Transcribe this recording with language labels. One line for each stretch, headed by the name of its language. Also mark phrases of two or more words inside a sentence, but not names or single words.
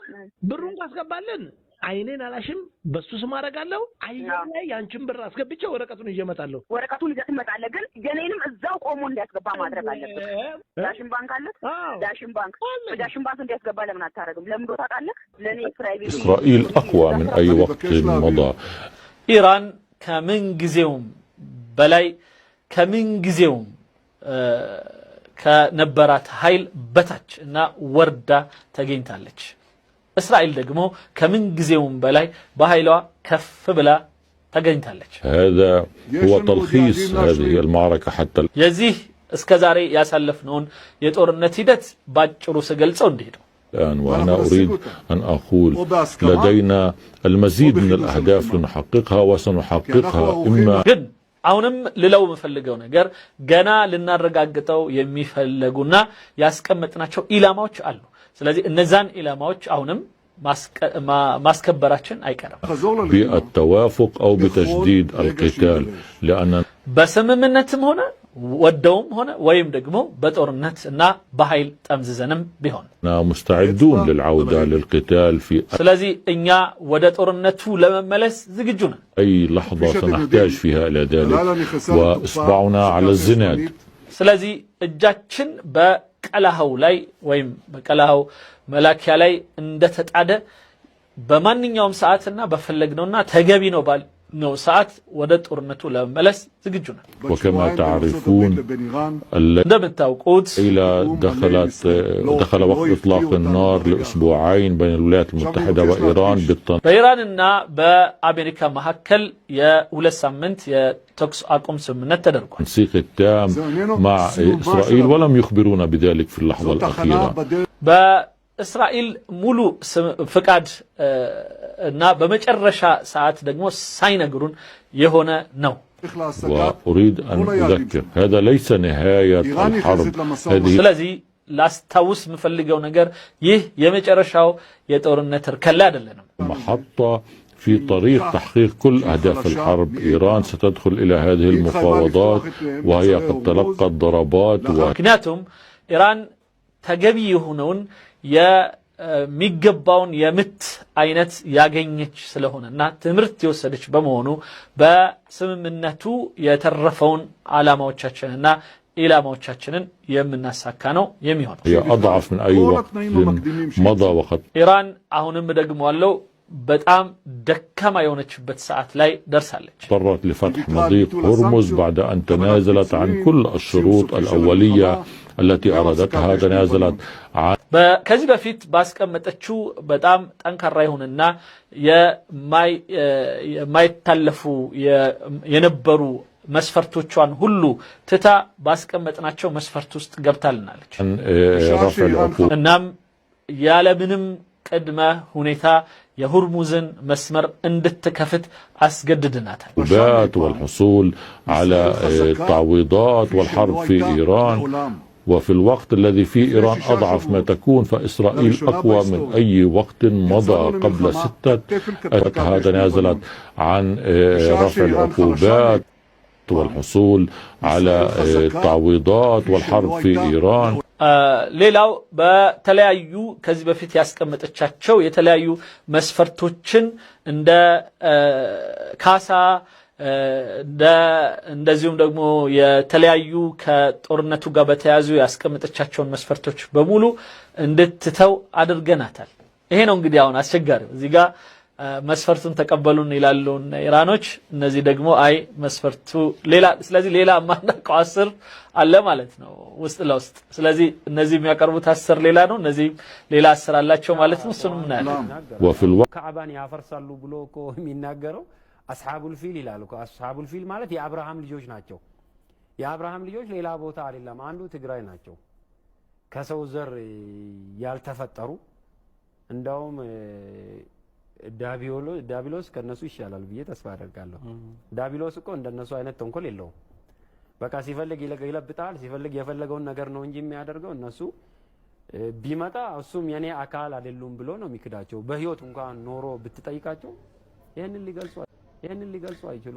Amharic: ነገ ብሩን ታስገባለን አይኔን አላሽም በሱ ስም አደርጋለሁ አየር ላይ ያንቺን ብር አስገብቼ ወረቀቱን ይዤ እመጣለሁ ወረቀቱን ይዘህ ትመጣለህ ግን የኔንም እዛው ቆሞ እንዲያስገባ ማድረግ አለበት ዳሽን ባንክ አለ ዳሽን ባንክ እንዲያስገባ ለምን አታረግም ለምን ዶ ታውቃለህ ለኔ ፕራይቬት
Arabic: إسرائيل أقوى من أي وقت مضى
Amharic: ኢራን ከምን ጊዜውም በላይ ከምን ጊዜውም ከነበራት ኃይል በታች እና ወርዳ ተገኝታለች እስራኤል ደግሞ ከምን ጊዜውም በላይ በኃይሏ ከፍ ብላ ተገኝታለች
Arabic: هذا هو تلخيص هذه المعركة حتى
Amharic: የዚህ እስከ ዛሬ ያሳለፍነውን የጦርነት ሂደት ባጭሩ ስገልጸው እንዲሄዱ
Arabic: الآن وأنا أريد أن أقول لدينا المزيد من الأهداف لنحققها وسنحققها إما
Amharic: ግን አሁንም ልለው የምፈልገው ነገር ገና ልናረጋግጠው የሚፈልጉና ያስቀመጥናቸው ኢላማዎች አሉ ስለዚህ እነዛን ኢላማዎች አሁንም ማስከበራችን አይቀርም
Arabic: بالتوافق أو بتجديد القتال لأن
Amharic: በስምምነትም ሆነ ወደውም ሆነ ወይም ደግሞ በጦርነት እና በኃይል ጠምዝዘንም ቢሆን
Arabic: مستعدون للعودة للقتال في
Amharic: ስለዚህ እኛ ወደ ጦርነቱ ለመመለስ ዝግጁ ነን
Arabic: أي لحظة سنحتاج فيها إلى ذلك وإصبعنا على الزناد
Amharic: ስለዚህ እጃችን በቀላሃው ላይ ወይም በቀላሃው መላኪያ ላይ እንደተጣደ በማንኛውም ሰዓትና በፈለግነውና ተገቢ ነው ባልነው ሰዓት ወደ ጦርነቱ ለመመለስ ዝግጁ ነን
Arabic: وكما تعرفون
Amharic: እንደምታውቁት
Arabic: إلى دخل وقت إطلاق النار لأسبوعين بين الولايات المتحدة وإيران
Amharic: በኢራንና በአሜሪካ መካከል የሁለት ሳምንት የተኩስ አቁም ስምምነት ተደርጓል
Arabic: التنسيق التام مع إسرائيل ولم يخبرونا بذلك في اللحظة الأخيرة
Amharic: በእስራኤል ሙሉ ፍቃድ እና በመጨረሻ ሰዓት ደግሞ ሳይነግሩን የሆነ ነው
Arabic: وأريد أن أذكر هذا ليس نهاية الحرب
Amharic: ስለዚህ ላስታውስ የምፈልገው ነገር ይህ የመጨረሻው የጦርነት እርከን ላይ አይደለም
Arabic: محطة في طريق تحقيق كل أهداف الحرب إيران ستدخل إلى هذه المفاوضات وهي قد تلقت ضربات
Amharic: ምክንያቱም ኢራን ተገቢ የሆነውን የሚገባውን የምት አይነት ያገኘች ስለሆነና ትምርት የወሰደች በመሆኑ በስምምነቱ የተረፈውን ዓላማዎቻችንና ኢላማዎቻችንን የምናሳካ ነው የሚሆነው
Arabic: هي أضعف من أي وقت مضى وقد
Amharic: ኢራን አሁንም ደግሞ አለው በጣም ደካማ የሆነችበት ሰዓት ላይ ደርሳለች
Arabic: اضطرت لفتح مضيق هرمز بعد أن تنازلت عن كل الشروط الأولية التي أرادتها تنازلت عن
Amharic: ከዚህ በፊት ባስቀመጠችው በጣም ጠንካራ ይሁንና የማይታለፉ የነበሩ መስፈርቶቿን ሁሉ ትታ ባስቀመጥናቸው መስፈርት ውስጥ ገብታልናለች
Arabic: رفع العقوبات
Amharic: እናም ያለምንም ቅድመ ሁኔታ የሁርሙዝን መስመር እንድትከፍት አስገድድናታል
Arabic: والحصول على التعويضات والحرب في إيران وفي الوقت الذي فيه إيران أضعف ما تكون فإسرائيل أقوى من أي وقت مضى قبل 6 أشهر تنازلت عن رفع العقوبات والحصول على التعويضات والحرب في إيران
Amharic: ሌላው በተለያዩ ከዚህ በፊት ያስቀመጠቻቸው የተለያዩ መስፈርቶችን እንደ ካሳ እንደዚሁም ደግሞ የተለያዩ ከጦርነቱ ጋር በተያያዙ ያስቀመጠቻቸውን መስፈርቶች በሙሉ እንድትተው አድርገናታል ይሄ ነው እንግዲህ አሁን አስቸጋሪው እዚህ ጋር መስፈርቱን ተቀበሉን ይላሉ ኢራኖች እነዚህ ደግሞ አይ መስፈርቱ ሌላ ስለዚህ ሌላ ማናቀው 10 አለ ማለት ነው ውስጥ ለውስጥ ስለዚህ እነዚህ የሚያቀርቡት 10 ሌላ ነው እነዚህ ሌላ 10 አላቸው ማለት ነው እሱንም እናያለን
Arabic: وفي الوقت
Amharic: ካዕባን ያፈርሳሉ ብሎ እኮ የሚናገረው አስሐቡል ፊል ይላሉ አስሐቡል ፊል ማለት የአብርሃም ልጆች ናቸው የአብርሃም ልጆች ሌላ ቦታ አይደለም አንዱ ትግራይ ናቸው ከሰው ዘር ያልተፈጠሩ እንደውም ዳቢሎስ ከነሱ ይሻላል ብዬ ተስፋ አደርጋለሁ ዳቢሎስ እኮ እንደነሱ አይነት ተንኮል የለውም በቃ ሲፈልግ ይለብጣል ሲፈልግ የፈለገውን ነገር ነው እንጂ የሚያደርገው እነሱ ቢመጣ እሱም የኔ አካል አይደሉም ብሎ ነው የሚክዳቸው በህይወት እንኳን ኖሮ ብትጠይቃቸው ይሄንን ሊገልጹ አይችሉም